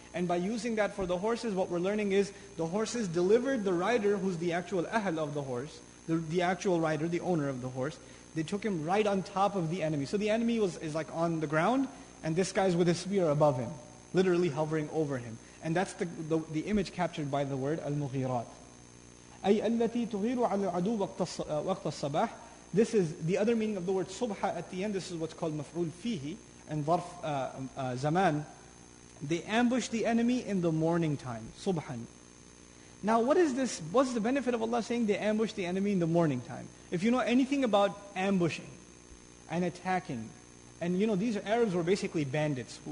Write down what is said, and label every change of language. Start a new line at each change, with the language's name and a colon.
English: And by using that for the horses, what we're learning is the horses delivered the rider, who's the actual ahl of the horse, the actual rider, the owner of the horse, they took him right on top of the enemy. So the enemy is like on the ground, and this guy's with his spear above him, literally hovering over him. And that's the image captured by the word al-mughirat.
Arabic: أي التي تغير على العدو وقت الصباح.
English: This is the other meaning of the word subha at the end. This is what's called maf'ul fihi and dharf zaman. They ambush the enemy in the morning time, subhan. Now what is this? What's the benefit of Allah saying they ambush the enemy in the morning time? If you know anything about ambushing and attacking, and these Arabs were basically bandits.